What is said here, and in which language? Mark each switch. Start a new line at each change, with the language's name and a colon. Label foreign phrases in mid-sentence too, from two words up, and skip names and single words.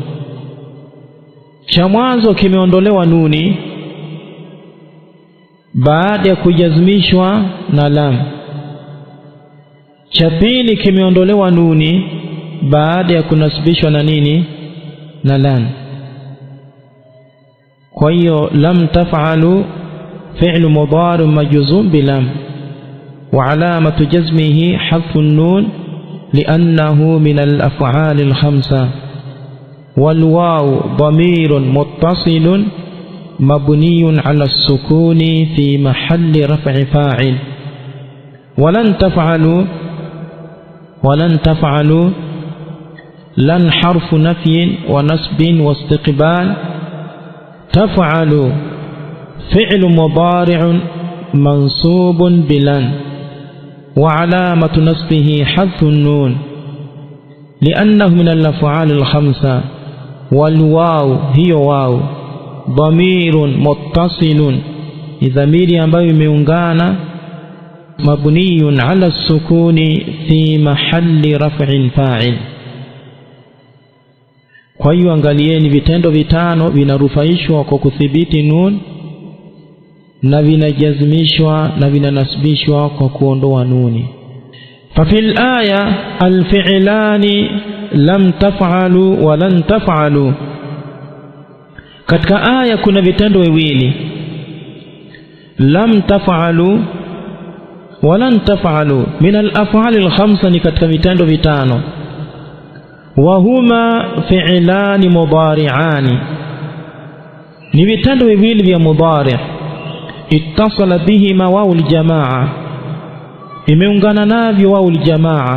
Swahili: Cha mwanzo kimeondolewa nuni baada ya kujazmishwa na lam. Cha pili kimeondolewa nuni baada ya kunasibishwa na nini? Na lam. Kwa hiyo
Arabic: لم تفعلوا فعل مضارع مجزوم بلم وعلامة جزمه حذف النون لأنه من الأفعال الخمسة والواو ضمير متصل مبني على السكون في محل رفع فاعل. ولن تفعلوا ولن تفعلوا لن حرف نفي ونصب واستقبال. تفعل فعل مضارع منصوب بلن وعلامة نصبه حذف النون لأنه من الأفعال الخمسة، والواو هي واو ضمير متصل ضمير
Swahili: ambayo imeungana
Arabic: مبني على السكون في محل رفع فاعل.
Swahili: Kwa hiyo angalieni, vitendo vitano vinarufaishwa kwa kuthibiti nun na vinajazmishwa na vinanasibishwa kwa kuondoa nuni.
Arabic: ففي الآية الفعلان لم تفعلوا ولن تفعلوا,
Swahili: katika aya kuna vitendo viwili,
Arabic: لم تفعلوا ولن تفعلوا من الأفعال الخمسة,
Swahili: ni katika vitendo vitano.
Arabic: وهما فعلان مضارعان,
Swahili: ni vitendo viwili vya
Arabic: مضارع اتصل بهما واو الجماعة,
Swahili: imeungana navyo
Arabic: واو الجماعة.